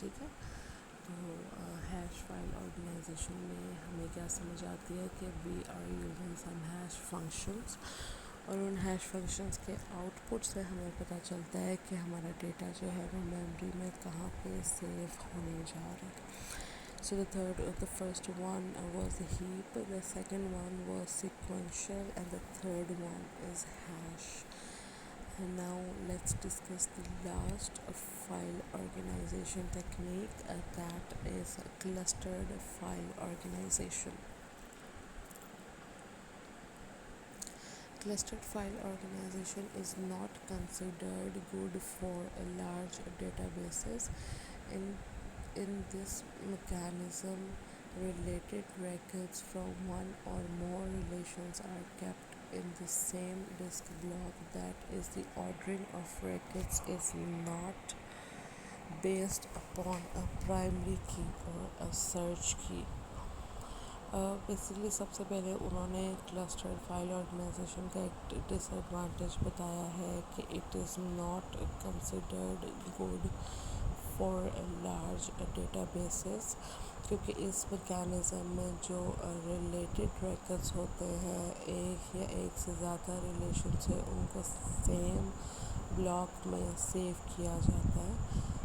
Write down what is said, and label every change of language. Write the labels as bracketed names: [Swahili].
[Urdu] ٹھیک ہے، تو ہیش فائل آرگنائزیشن میں ہمیں کیا سمجھ آتی ہے کہ [English] we are using some hash functions, [Urdu] اور ان ہیش فنکشنز کے آؤٹ پٹ سے ہمیں پتہ چلتا ہے کہ ہمارا ڈیٹا جو ہے وہ میموری میں کہاں پہ سیو ہونے جا رہا ہے. [English] So the first one was the heap, the second one was sequential, and the third one is hash. And now let's discuss the last file organization technique, that is clustered file organization. Clustered file organization is not considered good for large databases. In in this mechanism, related records from one or more relations are kept in the same disk block. That is, the ordering of records is not based upon a primary key or a search key. [Urdu] Basically سب سے پہلے انہوں نے clustered file organization کا ایک ڈس advantage بتایا ہے کہ [English] it is not considered good for large databases, [Urdu] کیونکہ اس میکینزم میں جو ریلیٹڈ ریکرڈس ہوتے ہیں، ایک یا ایک سے زیادہ ریلیشن سے ان کو سیم بلاک میں سیو کیا جاتا ہے.